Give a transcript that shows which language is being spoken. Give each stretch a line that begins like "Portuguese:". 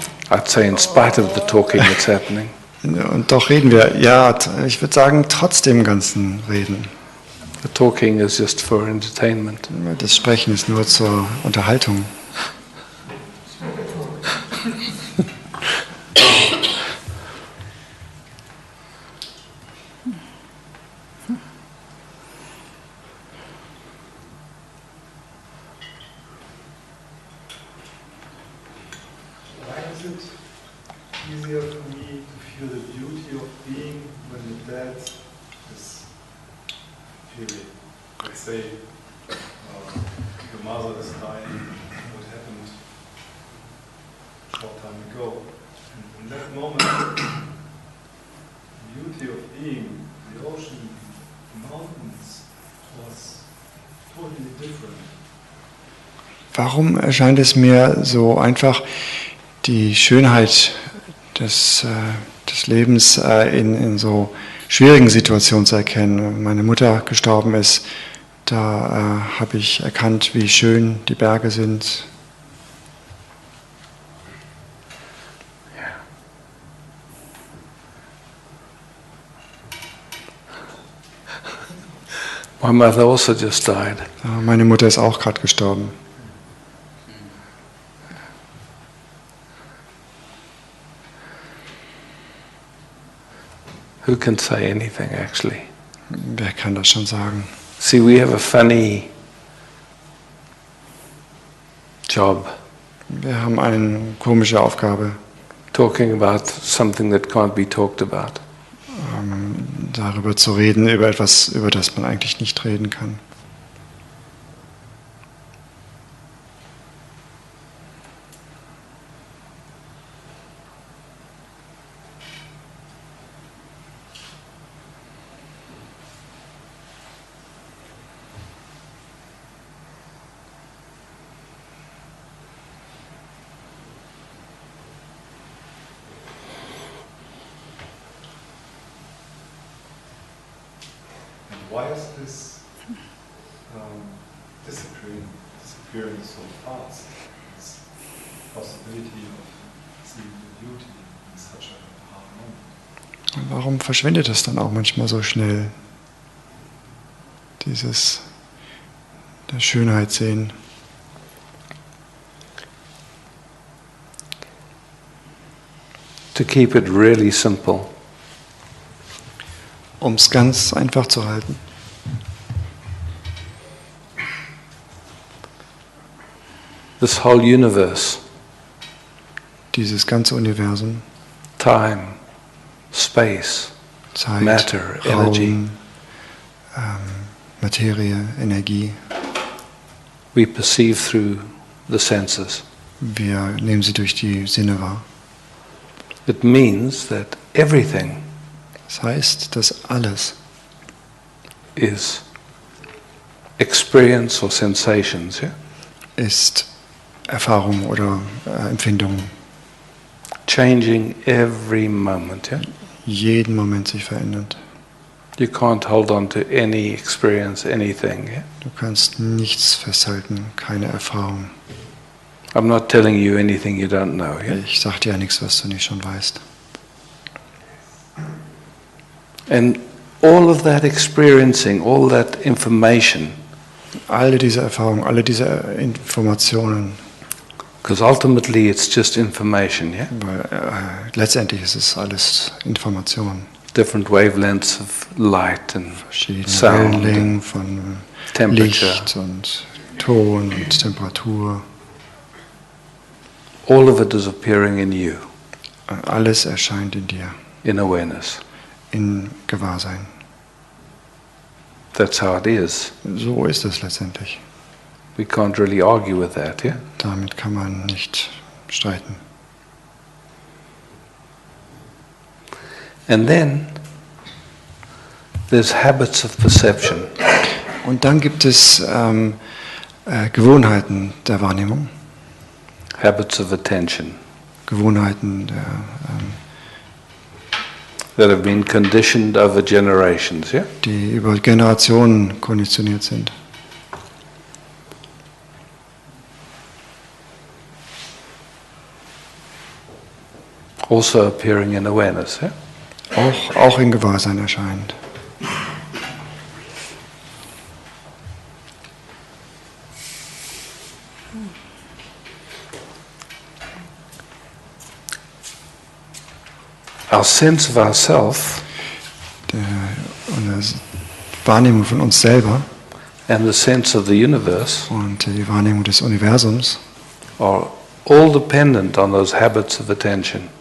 English: I'd say in spite of the talking that's happening.
German: Und doch reden wir. Ja, ich würde sagen, trotz dem ganzen Reden.
English: The talking is just for entertainment.
German: Das Sprechen ist nur zur Unterhaltung.
English: Why is it easier for me to feel the beauty of being when the dead is feeling? Let's say your mother is dying, what happened a short time ago. And in that moment, the beauty of being, the ocean, the mountains, was totally different.
German: Warum erscheint es mir so einfach, die Schönheit des Lebens in so schwierigen Situationen zu erkennen? Wenn meine Mutter gestorben ist, da habe ich erkannt, wie schön die Berge sind.
English: My mother also just died.
German: Meine Mutter ist auch gerade gestorben.
English: Who can say anything actually?
German: Wer kann das schon sagen?
English: See, we have a funny job
German: Wir haben eine komische Aufgabe,
English: talking about something that can't be talked about.
German: darüber zu reden, über etwas, über das man eigentlich nicht reden kann.
English: And why is this disappearing so fast? This possibility of seeing the beauty in such a hard moment.
German: Und warum verschwindet es dann auch manchmal so schnell? Dieses der Schönheit sehen.
English: To keep it really simple,
German: Um es ganz einfach zu halten.
English: this whole universe,
German: Dieses ganze Universum,
English: time, space,
German: Zeit,
English: matter,
German: Raum,
English: energy,
German: Materie, Energie.
English: we perceive through the senses.
German: Wir nehmen sie durch die Sinne wahr.
English: It means that everything
German: Das heißt, dass alles
English: is experience or sensations, yeah?
German: ist Erfahrung oder Empfindung.
English: Changing every moment, yeah?
German: Jeden Moment sich verändert.
English: You can't hold on to any experience, anything, yeah?
German: Du kannst nichts festhalten, keine Erfahrung.
English: I'm not telling you anything you don't know, yeah?
German: Ich sag dir ja nichts, was du nicht schon weißt.
English: And all of that experiencing, all that information,
German: Alle diese Erfahrungen, alle diese Informationen,
English: because ultimately it's just information, yeah?
German: weil letztendlich ist es alles Information.
English: Different wavelengths of light and
German: Verschiedene
English: sound,
German: Wellenlängen von
English: temperature.
German: Licht und Ton und Temperatur.
English: All of it is appearing in you,
German: Alles erscheint in dir,
English: in awareness.
German: in Gewahrsein.
English: That's how it is.
German: So ist es letztendlich.
English: We can't really argue with that, yeah?
German: Damit kann man nicht streiten.
English: And then there's habits of perception.
German: Und dann gibt es Gewohnheiten der Wahrnehmung,
English: Habits of attention
German: Gewohnheiten der
English: that have been conditioned over generations, yeah?
German: die über Generationen konditioniert sind.
English: Also appearing in awareness. Yeah?
German: auch in Gewahrsein erscheint.
English: Our sense of ourself
German: Unsere Wahrnehmung von uns selber
English: and the sense of the universe
German: und die Wahrnehmung des Universums
English: are all dependent on those habits of attention.